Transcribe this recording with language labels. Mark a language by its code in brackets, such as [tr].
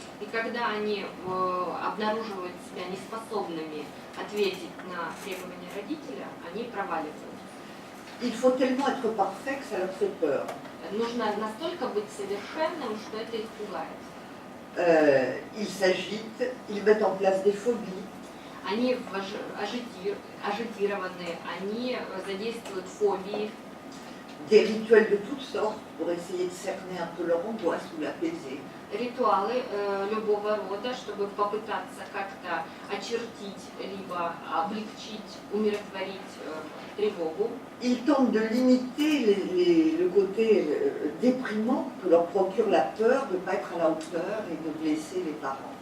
[ru] И когда они обнаруживают себя неспособными ответить на требования родителя, они проваливаются. [fr] Il faut tellement être parfait que ça leur fait peur. [ru] Нужно настолько быть совершенным, что это их пугает. [fr] Ils s'agitent, ils mettent en place des phobies. [ru] Они ажитированы, они задействуют фобии, [fr] des rituels de toutes sortes pour essayer de cerner un peu leur angoisse ou l'apaiser. [ru] ритуалы любого рода, чтобы попытаться как-то очертить, либо облегчить, умиротворить тревогу. [fr] Ils tentent de limiter le côté déprimant que leur procure la peur de ne pas être à la hauteur et de blesser les parents.